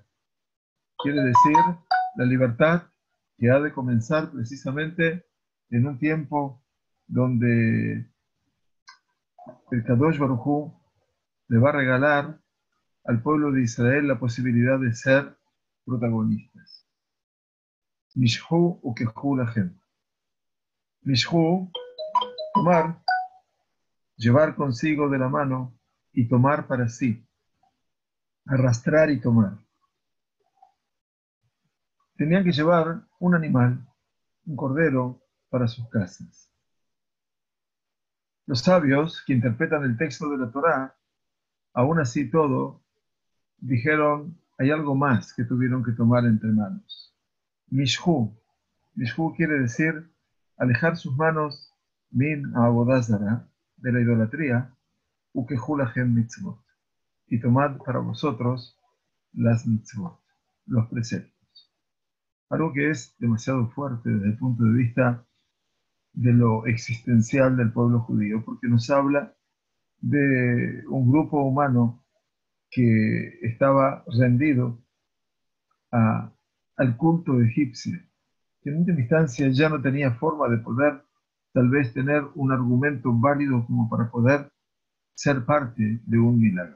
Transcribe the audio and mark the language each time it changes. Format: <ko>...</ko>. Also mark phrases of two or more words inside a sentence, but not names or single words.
<es>Quiere decir la libertad que ha de comenzar precisamente en un tiempo donde el</es> <he>קדוש ברוך הוא</he> <es>le va a regalar al pueblo de Israel la posibilidad de ser protagonistas.</es> <he>משכו וקחו לכם.</he> <es>Mishhu, tomar, llevar consigo de la mano y tomar para sí, arrastrar y tomar. Tenían que llevar un animal, un cordero, para sus casas. Los sabios que interpretan el texto de la Torá, aún así todo, dijeron, hay algo más que tuvieron que tomar entre manos. Mishhu. Mishhu quiere decir alejar sus manos</es> <he>מן עבודה זרה,</he> <es>de la idolatría,</es> <he>וקחו לכם מצוות,</he> <es>y tomad para vosotros las mitzvot, los preceptos. Algo que es demasiado fuerte desde el punto de vista de lo existencial del pueblo judío, porque nos habla de un grupo humano que estaba rendido al culto egipcio, que en última instancia ya no tenía forma de poder tal vez tener un argumento válido como para poder ser parte de un milagro.</es>